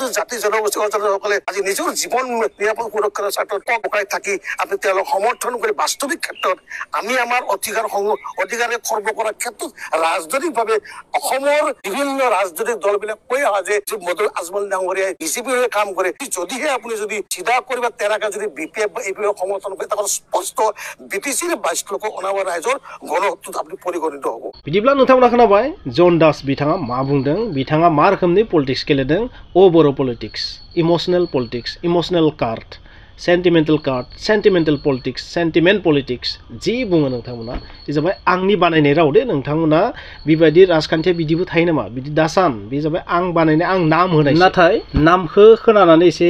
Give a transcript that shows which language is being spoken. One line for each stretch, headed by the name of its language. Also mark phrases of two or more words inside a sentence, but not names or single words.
Assamese: জাতি জনগোষ্ঠীসকলে আজি নিজৰ জীৱন নিৰাপদ সুৰক্ষাৰ স্বাৰ্থত পকাই থাকি আপনি তেওঁলোক সমৰ্থন কৰি বাস্তৱিক ক্ষেত্ৰত আমি আমাৰ অধিকাৰে খৰ্ব কৰাৰ ক্ষেত্ৰত ৰাজনৈতিকভাৱে অসমৰ বিভিন্ন ৰাজনৈতিক দলবিলাক কৈ অহা যে মদুল আজমল ডাঙৰীয়াই বিজেপিৰ হৈ কাম কৰে যদিহে আপুনি যদি চিধা কৰিবা তেৰাকা যদি বিপিএফ বা এপিএফ সমৰ্থন কৰে তাহলে স্পষ্ট বিটিচিৰ 22 লক্ষ অনাবাৰ ৰাইজৰ গণহত্যাত আপুনি পৰিগণিত হ'ব
Bodo: बिदिब्ला नोंथांमोना खोनाबाय जन दास बिथाङा मा बुंदों बिथाङा मा रोखोमनि पलिटिक्स गेलेदों ओ बर' पलिटिक्स
English: emotional card sentimental politics sentiment politics
Bodo: जि बुङो नोंथांमोना बे जाबाय आंनि बानायनाय राव दे नोंथांमोना बेबायदि राजखान्थिया बिदिबो थायो नामा बिदि दासान बे जाबाय आं बानायनाय आं नाम होनाय नाथाय नामखौ खोनानानै एसे